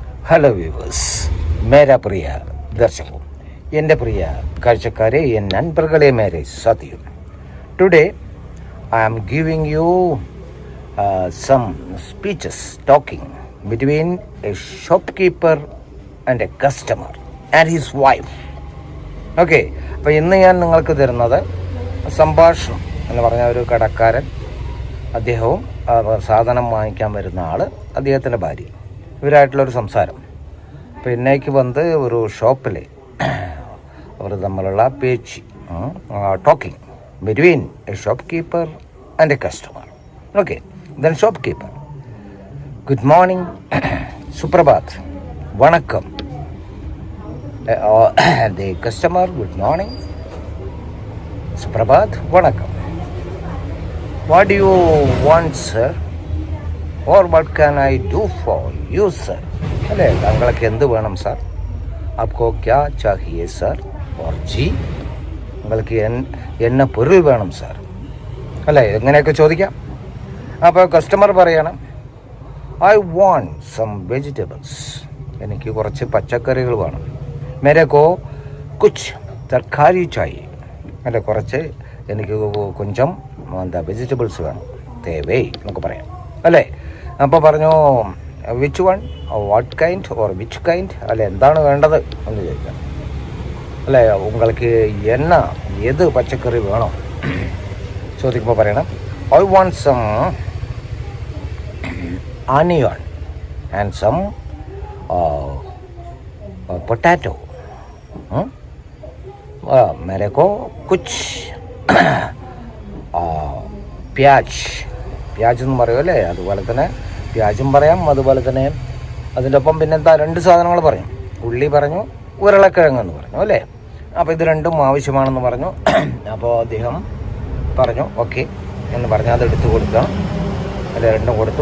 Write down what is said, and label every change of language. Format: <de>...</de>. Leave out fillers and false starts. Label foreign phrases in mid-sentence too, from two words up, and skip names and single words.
<en>hello viewers,</en> <hi>मेरा प्रिय दर्शको,</hi> <ml>എൻ്റെ പ്രിയ കാഴ്ചക്കാരെ,</ml> <ta>என் நண்பர்களே,</ta> <hi>मेरे साथियो.</hi> <en>ടുഡേ I am giving you some speeches talking between a shopkeeper and a customer and his wife.</en> <ml>ഓക്കെ, അപ്പോൾ ഇന്ന് ഞാൻ നിങ്ങൾക്ക് തരുന്നത് സംഭാഷണം എന്ന് പറഞ്ഞ ഒരു കടക്കാരൻ, അദ്ദേഹവും സാധനം വാങ്ങിക്കാൻ വരുന്ന ആൾ, അദ്ദേഹത്തിൻ്റെ ഭാര്യ, ഇവരായിട്ടുള്ളൊരു സംസാരം. അപ്പോൾ ഇന്നേക്ക് വന്ന് ഒരു ഷോപ്പിൽ അവർ തമ്മിലുള്ള പേച്ച്,</ml> <en>ടോക്കിംഗ് between a shopkeeper and a customer. Okay, then shopkeeper, good morning, Suprabhat, Vanakkam. The customer, good morning, Suprabhat, Vanakkam. What do you want, sir? Or what can I do for you, sir?</en> <ml>അല്ലേ, താങ്കൾക്ക് എന്ത് വേണം സാർ?</ml> <hi>आपको क्या चाहिए सर? और जी,</hi> <ml>നിങ്ങൾക്ക്</ml> <ta>என்ன பொருள்</ta> <ml>വേണം സാർ, അല്ലേ, എങ്ങനെയൊക്കെ ചോദിക്കാം. അപ്പോൾ കസ്റ്റമർ പറയണം,</ml> <en>I want some vegetables,</en> <ml>എനിക്ക് കുറച്ച് പച്ചക്കറികൾ വേണം.</ml> <hi>मेरे को कुछ तरकारी चाहिए,</hi> <ml>അല്ലെ, കുറച്ച് എനിക്ക് കൊഞ്ചം വെജിറ്റബിൾസ് വേണം, തേവേ എന്നൊക്കെ പറയാം, അല്ലേ. അപ്പോൾ പറഞ്ഞു,</ml> <en>Which one, what kind or which kind,</en> <ml>അല്ലെ, എന്താണ് വേണ്ടത് എന്ന് ചോദിക്കാം, അല്ലേ.</ml> <ta>உங்களுக்கு என்ன</ta> <ml>ഏത് പച്ചക്കറി വേണോ ചോദിക്കുമ്പോൾ പറയണം,</ml> <en>I want some onion and some potato.</en> <hi>मेरे को कुछ</hi> <ml>പ്യാജ് എന്ന് പറയുമല്ലേ, അതുപോലെ തന്നെ പ്യാജും പറയാം, അതുപോലെ തന്നെ അതിൻ്റെ ഒപ്പം പിന്നെന്താ രണ്ട് സാധനങ്ങൾ പറയും, ഉള്ളി പറഞ്ഞു, ഉരുളക്കിഴങ്ങെന്ന് പറഞ്ഞു, അല്ലേ. അപ്പോൾ ഇത് രണ്ടും ആവശ്യമാണെന്ന് പറഞ്ഞു. അപ്പോൾ അദ്ദേഹം പറഞ്ഞു ഓക്കെ എന്ന് പറഞ്ഞ് അത് എടുത്തു കൊടുക്കണം, അല്ലെ, രണ്ടും കൊടുത്തു.</ml>